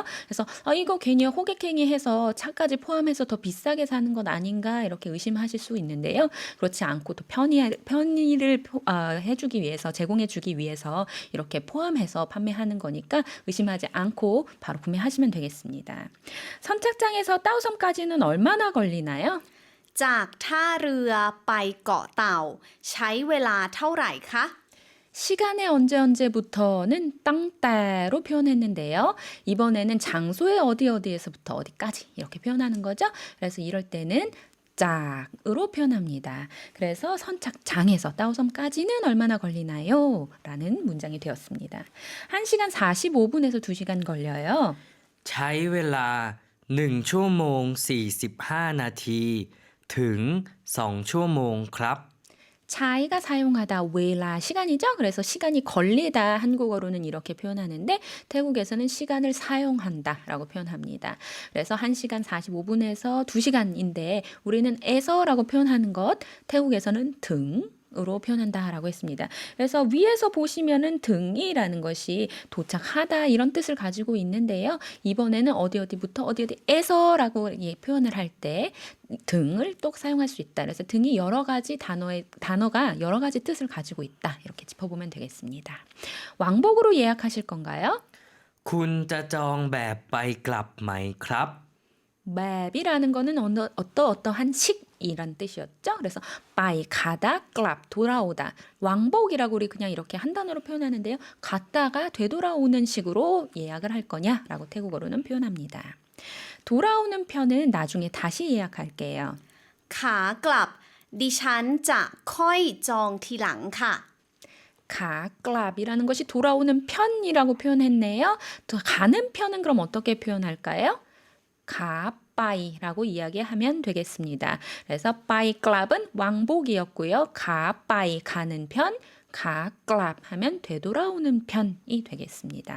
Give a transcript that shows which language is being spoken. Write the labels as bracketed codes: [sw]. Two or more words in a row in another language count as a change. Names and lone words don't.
[ko] 그래서 이거 괜히 호객행위 해서 차까지 포함해서 더 비싸게 사는 것 아닌가 이렇게 의심하실 수 있는데요. 그렇지 않고 또 편의를 해주기 위해서 제공해주기 위해서 이렇게 포함해서 판매하는 거니까 의심하지 않고 바로 구매하시면 되겠습니다. 선착장에서 따오섬까지는 얼마나 걸리나요? [th] จากท่าเรือไปเกาะเต่าใช้เวลาเท่าไหร่คะ [ko] 시간의 언제부터는 땅따로 표현했는데요. 이번에는 장소의 어디에서부터 어디까지 이렇게 표현하는 거죠. 그래서 이럴 때는 짝으로 표현합니다. 그래서 선착장에서 따오섬까지는 얼마나 걸리나요? 라는 문장이 되었습니다. 1시간 45분에서 2시간 걸려요. [th] ใช้เวลา1ชั่วโมง45นาทีถึง2ชั่วโมงครับ [ko] 차이가 사용하다 웨라 시간이죠. 그래서 시간이 걸리다 한국어로는 이렇게 표현하는데 태국에서는 시간을 사용한다라고 표현합니다. 그래서 1시간 45분에서 2시간인데 우리는 에서라고 표현하는 것 태국에서는 등으로 표현한다라고 했습니다. 그래서 위에서 보시면은 등이라는 것이 도착하다 이런 뜻을 가지고 있는데요. 이번에는 어디부터 어디에서라고 표현을 할 때 등을 또 사용할 수 있다. 그래서 등이 여러 가지 단어가 여러 가지 뜻을 가지고 있다. 이렇게 짚어보면 되겠습니다. 왕복으로 예약하실 건가요? [th] คุณจะจองแบบไปกลับไหมครับ [ko] 맵이라는 거는 어떠한 식이란 뜻이었죠. 그래서 빠이 가다, 클랍 돌아오다. 왕복이라고 우리 그냥 이렇게 한 단어로 표현하는데요. 갔다가 되돌아오는 식으로 예약을 할 거냐라고 태국어로는 표현합니다. 돌아오는 편은 나중에 다시 예약할게요. [th] ขากลับดิฉันจะค่อยจองทีหลังค่ะ [ko] 가클랍이라는 것이 돌아오는 편이라고 표현했네요. 또 가는 편은 그럼 어떻게 표현할까요? 가빠이라고 이야기하면 되겠습니다. 그래서 빠이클랍은 왕복이었고요. 가빠이 가는 편, 가클랍 하면 되돌아오는 편이 되겠습니다.